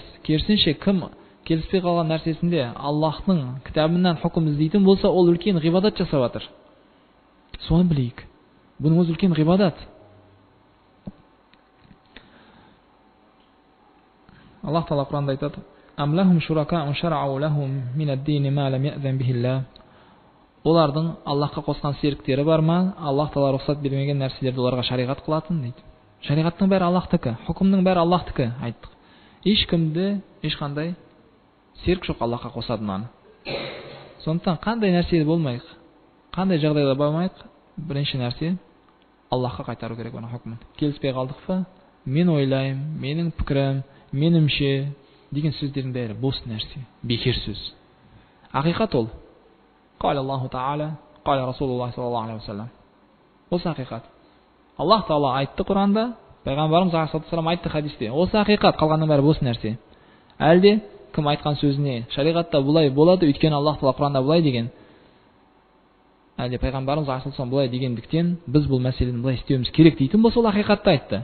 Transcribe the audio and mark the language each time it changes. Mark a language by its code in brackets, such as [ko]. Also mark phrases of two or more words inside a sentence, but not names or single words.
[kk] Керісінше, кім келіспей қалған нәрсесінде Аллахтың кітабынан хукім іздейтін болса, ол үлкен ғибадат жасап жатыр. Соны білейік. Бұның өзі үлкен ғибадат. Аллах Таала Құранда айтады: [ar] «أم لهم شركاء شرعوا لهم من الدين ما لم يأذن به الله». [kk] Олардың Аллахқа қосқан серіктері бар ма? Аллах Таала рұқсат бермеген нәрселерді оларға шариғат қылатын дейді. Шариғаттың бәрі Аллахтікі, хукімнің бәрі Аллахтікі, айттық. Ешкімді ешқандай серік жоқ Аллахқа қосатыннан. Сондықтан қандай нәрсе болмайық, қандай жағдайда болмайық, бірінші нәрсе Аллахқа қайтару керек оны хукмын. Келіспей қалдық па? Мен ойлаймын, менің пікірім, менімше деген сөздердің бәрі бос нәрсе, бекер сөз. Ақиқат ол. [ar] قال الله تعالى، قال رسول الله صلى الله عليه وسلم. [kk] Осы ақиқат. Аллах Таала айтты Құранда, пайғамбарымыз алейхиссалам айтты хадисте. Осы ақиқат, қалғанның бәрі бос нәрсе. Әлде кім айтқан сөзіне шариғатта бұлай болады, өйткені Аллах Таала Құранда бұлай деген. Әлде пайғамбарымыз алейхиссалам бұлай дегендіктен біз бұл мәселені бұлай істеуіміз керек дейтін болса, ол ақиқатты айтты.